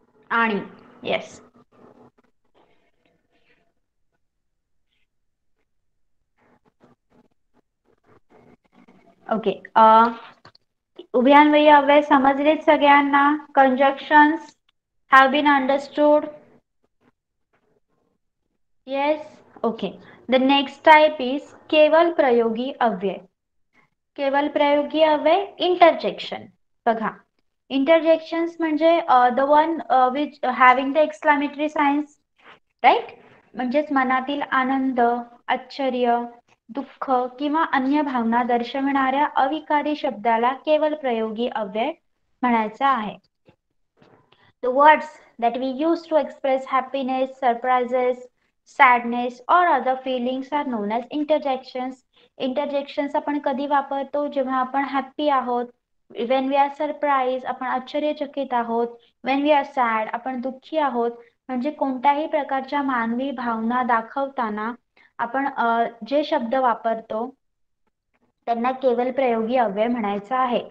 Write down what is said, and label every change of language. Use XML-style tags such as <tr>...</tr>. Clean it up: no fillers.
<mr>आणि. Yes. Okay. उभयान्वयी अव्यय समजलेत सगळ्यांना?</mr> <en>Conjunctions have been understood? Yes. Okay. The next type is केवल प्रयोगी अव्यय.</en> <mr>केवल प्रयोगी अव्यय इंटरजेक्शन.</mr> <en>बघा, इंटरजेक्शन्स म्हणजे the one which having the exclamatory science, right?</en> <mr>म्हणजेच मनातील आनंद, आश्चर्य, दुःख किंवा अन्य भावना दर्शविणाऱ्या अविकारी शब्दाला केवल प्रयोगी अव्यय म्हणायचा आहे.</mr> <en>The words that we use to express happiness, surprises, sadness or other feelings are known as interjections.</en> <mr>Interjections आपण कधी वापरतो? जेव्हा आपण हॅप्पी आहोत,</mr> <en>when we are surprised</en> <mr>आपण आश्चर्यचकित आहोत,</mr> <en>when we are sad</en> <mr>आपण दुःखी आहोत. म्हणजे कोणत्याही प्रकारच्या मानवी भावना दाखवताना आपण जे शब्द वापरतो त्यांना केवल प्रयोगी अव्यय म्हणायचं आहे.</mr>